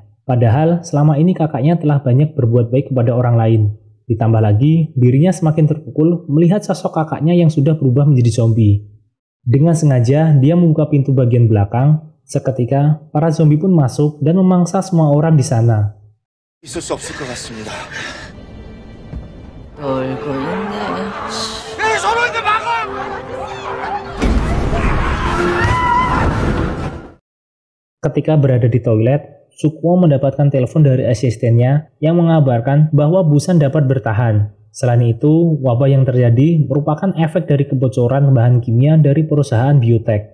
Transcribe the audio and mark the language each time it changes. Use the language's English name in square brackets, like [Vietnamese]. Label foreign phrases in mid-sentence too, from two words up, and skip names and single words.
[Indonesian] Padahal selama ini kakaknya telah banyak berbuat baik kepada orang lain. Ditambah lagi, dirinya semakin terpukul melihat sosok kakaknya yang sudah berubah menjadi zombie. Dengan sengaja, dia membuka pintu bagian belakang. Seketika, para zombie pun masuk dan memangsa semua orang di sana. [Korean] 있을 수 없을 것 같습니다. 놀고 있네. 서로한테 막아! [Indonesian] Ketika berada di toilet, Sukuo mendapatkan telepon dari asistennya yang mengabarkan bahwa Busan dapat bertahan. Selain itu, wabah yang terjadi merupakan efek dari kebocoran bahan kimia dari perusahaan biotek.